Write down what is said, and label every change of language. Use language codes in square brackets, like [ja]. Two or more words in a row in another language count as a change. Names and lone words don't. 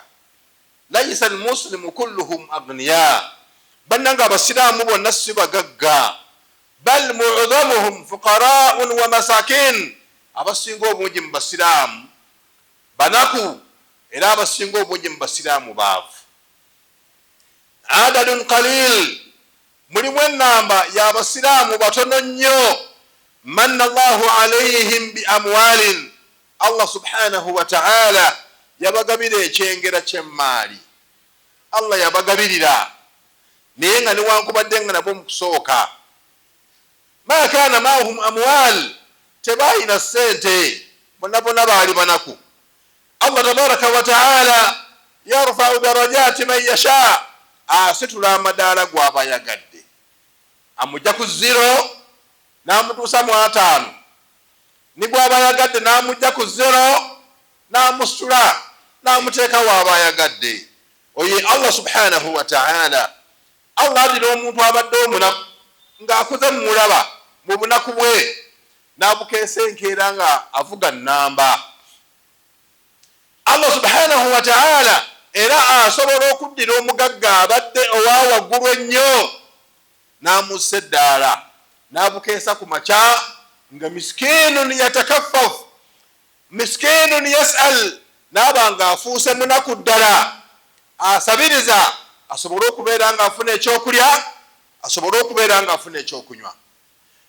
[ar] ليس المسلمون كلهم أغنياء, [lg] bannanga abasiraamu bonna si bagagga, [ar] بل معظمهم فقراء ومساكين, [lg] abasinga obungi mu basiraamu banaku era abasinga obungi mu basiraamu baavu. [ar] عدد قليل, [lg] mulimu ennamba y'abasiraamu batono nnyo. [ar] منّ الله عليهم بأموال, الله سبحانه وتعالى [lg] yabagabira ekyengera ky'emmaali. Allah yabagabirira naye nga newankubadde nga nabo mu kusooka [ar] ما كان معهم أموال, [lg] tebaayina ssente, bonna bonna baali banaku. [ar] الله تبارك وتعالى يرفع درجات من يشاء, [lg] asitula amadaala gw'abayagadde, amujja ku 0 n'amutuusa mu 5, ni gw'abayagadde n'amujja ku 0 n'amusitula n'amuteeka w'abayagadde. Oye [ar] الله سبحانه وتعالى, [lg] Allah adira omuntu abadde omunaku ng'akuze mumulaba mu bunaku bwe n'abukeesa enkeera nga avuga nnamba. [ar] الله سبحانه وتعالى [lg] era asobola okuddira omugagga abadde owa waggulu ennyo n'amussa eddaala n'abukeesa ku makya nga [ar] مسكين يتكفف, مسكين يسأل, [lg] n'aba nga afuuse munaku ddala asabiriza asobole okubeera nga afuna ekyokulya, asobole okubeera nga afuna ekyokunywa.